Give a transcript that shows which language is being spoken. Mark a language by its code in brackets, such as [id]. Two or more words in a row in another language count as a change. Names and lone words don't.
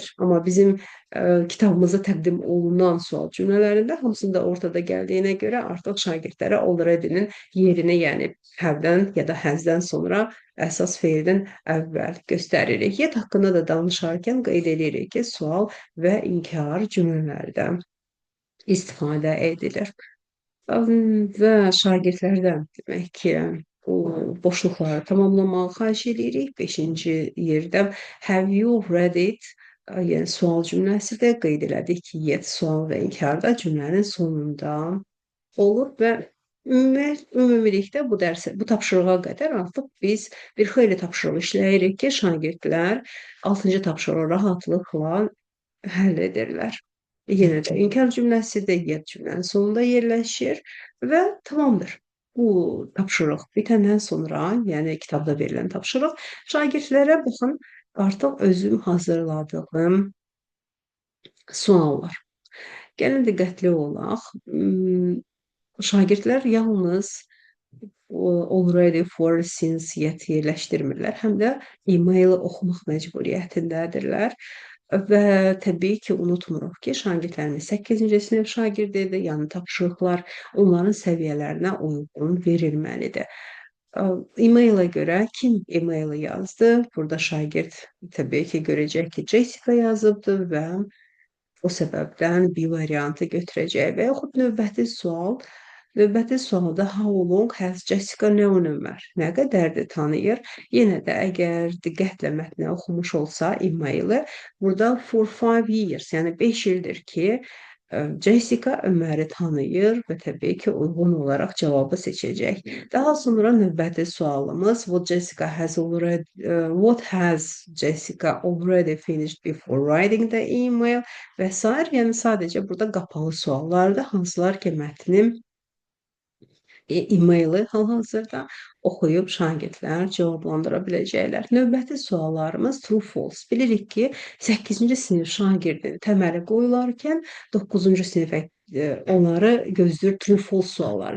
[az] Amma bizim kitabımıza təqdim olunan sual cümlələrində hamısında ortada gəldiyinə görə artıq şagirdlərə already-nin yerini, yəni have-dən ya da has-dən sonra əsas feildən əvvəl göstəririk. Yet haqqında da danışarkən qeyd edirik ki, sual və inkar cümlələrdə istifadə edilir. Və şagirdlərdən demək ki, bu boşluqları tamamlamağı xahiş edirik. 5-ci yerdə [en] have you read it? [az] Yəni sual cümləsidir. Qeyd elədik ki, yet sual və inkarda cümlənin sonunda olur və ümumilikdə bu tapşırığa qədər artıq biz bir xeyli tapşırıq işləyirik ki, şagirdlər 6-cı tapşırığı rahatlıqla həll edirlər. Yenə də inkar cümləsidir, yet cümlənin sonunda yerləşir və tamamdır. Bu tapşırıq bitəndən sonra, yəni kitabda verilən tapşırıq, şagirdlərə baxın, artıq özüm hazırladığım suallar. Gəlin diqqətli olaq. Şagirdlər yalnız [en] already, for, since, yet [az] yerləşdirmirlər. Həm də e-maili oxumaq məcburiyyətindədirlər. Və təbii ki, unutmuruq ki, şagirdlərimiz 8-ci sinif şagirdidir, yəni tapşırıqlar onların səviyyələrinə uyğun verilməlidir. E-maila görə kim e-maili yazdı? Burada şagird təbii ki, görəcək ki, Jessica yazıbdır və o səbəbdən B variantı götürəcək və yaxud növbəti sualda [en] how long has Jessica known Ömər? [az] Nə qədərdir tanıyır? Yenə də əgər diqqətlə mətni oxumuş olsa e-maili, burada [en] for 5 years, [az] yəni 5 ildir ki, Jessica Öməri tanıyır və təbii ki, uyğun olaraq cavabı seçəcək. Daha sonra növbəti sualımız [en] what has Jessica already finished before writing the email [az] və s. Yəni sadəcə burada qapalı suallardır, hansılar ki, mətnin e-maili hal-hazırda oxuyub şagirdlər cavablandıra biləcəklər. Növbəti suallarımız [en] true false. [az] Bilirik ki, 8-ci sinif şagirdin təməli qoyularkən 9-cu sinifə onları gözləyir [en] true false [az] sualları.